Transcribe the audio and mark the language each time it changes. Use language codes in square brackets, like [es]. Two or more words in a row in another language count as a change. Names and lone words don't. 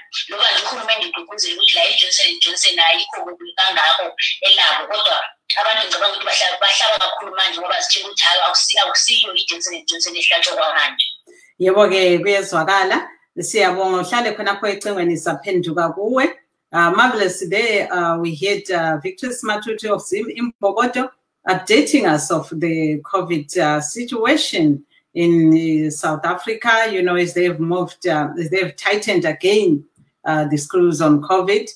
[nd] Loba nje uhulumende ugqugquzela ukuthi la i-Johnson & Johnson ayikho kangako elabo, kodwa abantu ngicabanga ukuthi bahlaba kakhulu manje ngoba zitshela ukuthi hhayi akusiyo i-Johnson & Johnson ehlatshwa kwamanje. Yebo-ke kuyezwakala. Siyabonga uhlale khonapho ecingweni saphenduka kuwe. [en] Marvelous today we heard Victor Smatuti of Zim Impokoto updating us of the COVID situation in South Africa, you know, as they've moved, as they've tightened again the screws on COVID.